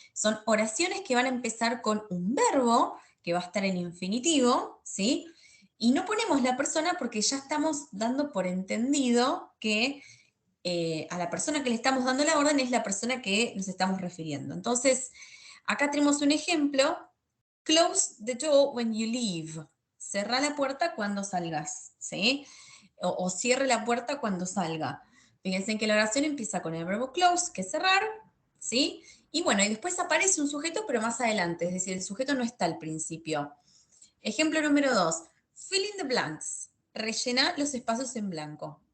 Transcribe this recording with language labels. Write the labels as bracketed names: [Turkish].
[Spanish] Son oraciones que van a empezar con un verbo que va a estar en infinitivo, ¿sí? Y no ponemos la persona porque ya estamos dando por entendido que a la persona que le estamos dando la orden es la persona que nos estamos refiriendo. Entonces, acá tenemos un ejemplo. [English] Close the door when you leave. [Spanish] Cerra la puerta cuando salgas, ¿sí? O cierre la puerta cuando salga. Fíjense que la oración empieza con el verbo close, que es cerrar, ¿sí? Y bueno, y después aparece un sujeto, pero más adelante, es decir, el sujeto no está al principio. Ejemplo número 2. [English] Fill in the blanks. [Spanish] Rellena los espacios en blanco.